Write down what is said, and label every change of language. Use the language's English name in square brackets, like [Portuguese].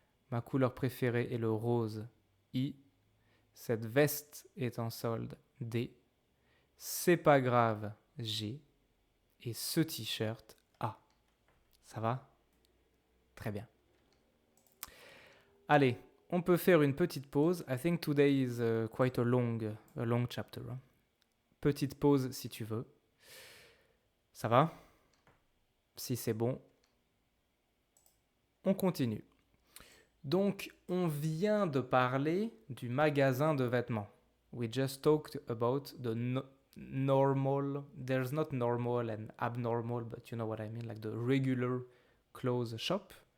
[French] Ma couleur préférée est le rose. I. Cette veste est en solde. D. C'est pas grave. G. Et ce t-shirt. A. Ça va? Très bien. Allez, on peut faire une petite pause. [English] I think today is quite a long chapter. [French] Petite pause si tu veux. Ça va? Si c'est bon, on continue. Donc, on vient de parler du magasin de vêtements. [English] We just talked about the normal, there's not normal and abnormal, but you know what I mean, like the regular clothes shop.